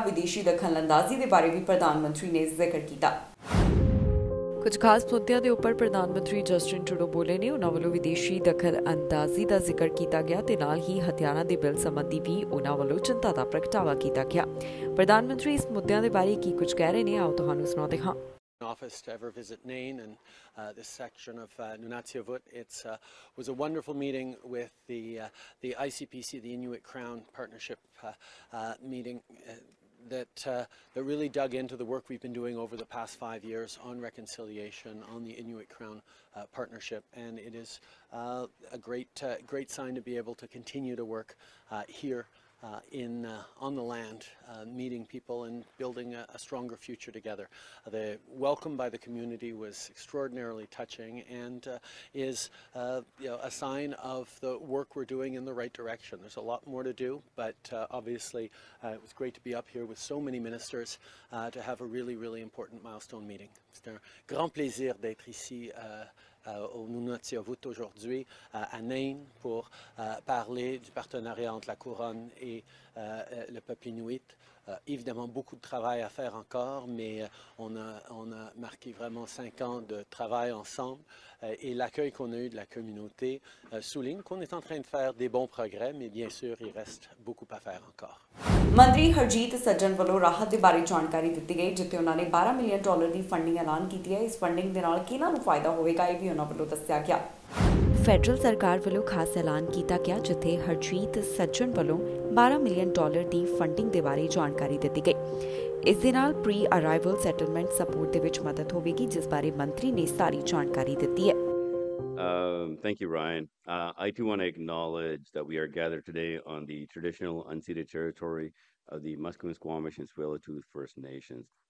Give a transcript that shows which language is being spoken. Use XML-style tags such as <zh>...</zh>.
<pa>ਵਿਦੇਸ਼ੀ ਦਖਲ-ਅੰਦਾਜ਼ੀ ਦੇ ਬਾਰੇ ਵੀ ਪ੍ਰਧਾਨ ਮੰਤਰੀ ਨੇ ਜ਼ਿਕਰ ਕੀਤਾ। ਕੁਝ ਖਾਸ ਮੁੱਦਿਆਂ ਦੇ ਉੱਪਰ ਪ੍ਰਧਾਨ ਮੰਤਰੀ ਜਸਟਿਨ ਟਰੂਡੋ ਬੋਲੇ ਨੇ। ਉਹਨਾਂ ਵੱਲੋਂ ਵਿਦੇਸ਼ੀ ਦਖਲ-ਅੰਦਾਜ਼ੀ ਦਾ ਜ਼ਿਕਰ ਕੀਤਾ ਗਿਆ ਤੇ ਨਾਲ ਹੀ ਹਥਿਆਰਾਂ ਦੇ ਬਿੱਲ ਸੰਬੰਧੀ ਵੀ ਉਹਨਾਂ ਵੱਲੋਂ ਚਿੰਤਾ ਦਾ ਪ੍ਰਗਟਾਵਾ ਕੀਤਾ ਗਿਆ। ਪ੍ਰਧਾਨ ਮੰਤਰੀ ਇਸ ਮੁੱਦਿਆਂ ਦੇ ਬਾਰੇ ਕੀ ਕੁਝ ਕਹਿ ਰਹੇ ਨੇ, ਆਓ ਤੁਹਾਨੂੰ ਸੁਣਾਉਂਦੇ ਹਾਂ।</pa> <en>Office to ever visit Nain and this section of Nunatsiavut. It was a wonderful meeting with the ICPC, the Inuit Crown Partnership meeting that really dug into the work we've been doing over the past 5 years on reconciliation, on the Inuit Crown Partnership, and it is a great sign to be able to continue to work here on the land, meeting people and building a stronger future together. The welcome by the community was extraordinarily touching and is a sign of the work we're doing in the right direction. There's a lot more to do, but obviously it was great to be up here with so many ministers to have a really, really important milestone meeting.</en> <fr>C'est un grand plaisir d'être ici au Nunatsiavut aujourd'hui, à Nain, pour parler du partenariat entre la Couronne et le peuple inuit. Évidemment, beaucoup de travail à faire encore, mais on a marqué vraiment 5 ans de travail ensemble et l'accueil qu'on a eu de la communauté souligne qu'on est en train de faire des bons progrès, mais bien sûr, il reste beaucoup à faire encore.</fr> <pa>ਮੰਤਰੀ ਹਰਜੀਤ ਸੱਜਣ ਵੱਲੋਂ ਰਾਹਤ ਦੇ ਬਾਰੇ ਜਾਣਕਾਰੀ ਦਿੱਤੀ ਗਈ, ਜਿੱਥੇ ਉਹਨਾਂ ਨੇ $12 ਮਿਲੀਅਨ ਦੀ ਫੰਡਿੰਗ ਐਲਾਨ ਕੀਤੀ ਹੈ। ਇਸ ਫੰਡਿੰਗ ਦੇ ਨਾਲ ਕਿਹਨਾਂ ਨੂੰ ਫਾਇਦਾ ਹੋਵੇਗਾ, ਇਹ ਵੀ ਉਹਨਾਂ ਵੱਲੋਂ ਦੱਸਿਆ ਗਿਆ। ਫੈਡਰਲ ਸਰਕਾਰ ਵੱਲੋਂ ਖਾਸ ਐਲਾਨ ਕੀਤਾ ਗਿਆ, ਜਿੱਥੇ ਹਰਜੀਤ ਸੱਜਣ ਵੱਲੋਂ $12 ਮਿਲੀਅਨ ਦੀ ਫੰਡਿੰਗ ਦੇ ਬਾਰੇ ਜਾਣਕਾਰੀ ਦਿੱਤੀ ਗਈ। ਇਸ ਦੇ ਨਾਲ ਪ੍ਰੀ ਅਰਾਈਵਲ ਸੈਟਲਮੈਂਟ ਸਪੋਰਟ ਦੇ ਵਿੱਚ ਮਦਦ ਹੋਵੇਗੀ, ਜਿਸ ਬਾਰੇ ਮੰਤਰੀ ਨੇ ਸਾਰੀ ਜਾਣਕਾਰੀ ਦਿੱਤੀ ਹੈ।</pa> <en>Thank you, Ryan. I too want to acknowledge that we are gathered today on the traditional unceded territory of the Musqueam, Squamish, and Tsleil-Waututh First Nations.</en>